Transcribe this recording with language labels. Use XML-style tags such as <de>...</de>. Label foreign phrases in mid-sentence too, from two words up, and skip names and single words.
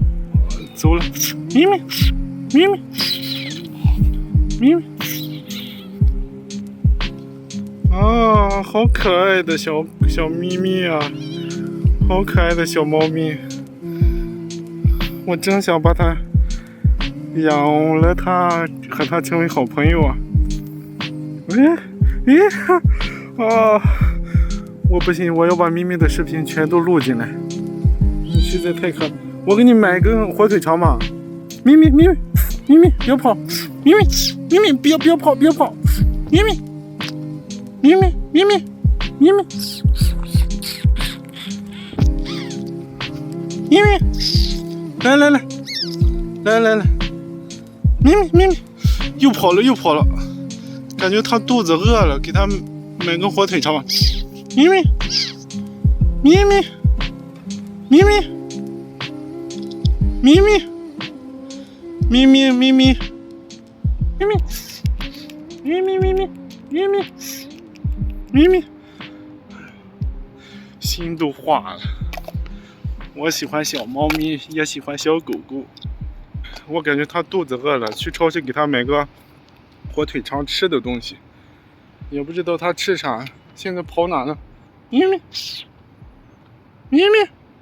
<zh>走了，咪咪，咪咪，咪咪，啊，好可爱的小咪咪啊，好可爱的小猫咪，我真想把它养了它，和它成为好朋友啊！啊，我不行，我要把咪咪的视频全都录进来，实在太可爱。我给你买根火腿肠吧，咪咪咪咪咪咪别跑，咪咪咪咪别跑别跑，咪咪咪咪咪咪咪咪咪咪，来来来来来来，咪咪咪咪又跑了又跑了，感觉它肚子饿了，给它买根火腿肠吧，咪咪咪咪咪咪。咪咪，咪咪咪咪，咪咪，咪咪咪咪咪咪，咪咪，心都化了。我喜欢小猫咪，也喜欢小狗狗。我感觉它肚子饿了，去超市给它买个火腿肠吃的东西，也不知道它吃啥。现在跑哪呢？ 咪咪，咪咪。</zh>